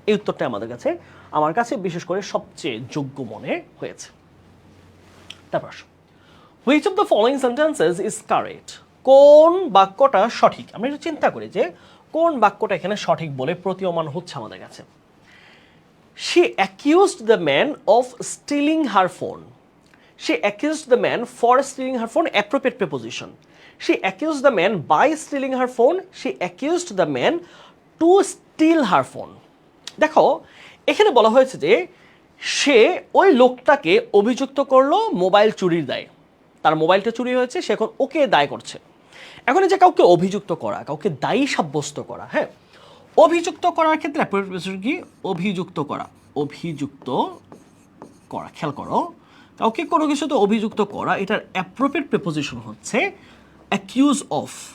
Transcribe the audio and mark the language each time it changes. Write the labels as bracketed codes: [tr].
[bn] এই উত্তরটা আমার কাছে বিশেষ করে সবচেয়ে যোগ্য মনে হয়েছে। তারপর [en] which of the following sentences is correct, [bn] কোন বাক্যটা সঠিক। আমরা একটু চিন্তা করি যে কোন বাক্যটা এখানে সঠিক বলে প্রতীয়মান হচ্ছে আমাদের কাছে। [en] She accused the man of stealing her phone. She accused the man for stealing her phone, appropriate preposition. She accused the man by stealing her phone. She accused the man to steal her phone. [bn] দেখো এখানে বলা হয়েছে যে সে ওই লোকটাকে অভিযুক্ত করলো mobile চুরির দায়ে। তার মোবাইলটা চুরি হয়েছে, সে এখন ওকে দায় করছে। এখন এই যে কাউকে অভিযুক্ত করা, কাউকে দায়ী সাব্যস্ত করা, হ্যাঁ, অভিযুক্ত করার ক্ষেত্রে কি অভিযুক্ত করা, অভিযুক্ত করা, খেয়াল করো, কাউকে কোনো কিছুতে অভিযুক্ত করা, এটার অ্যাপ্রোপ্রিয়েট প্রিপোজিশন হচ্ছে অ্যাকিউজ অফ।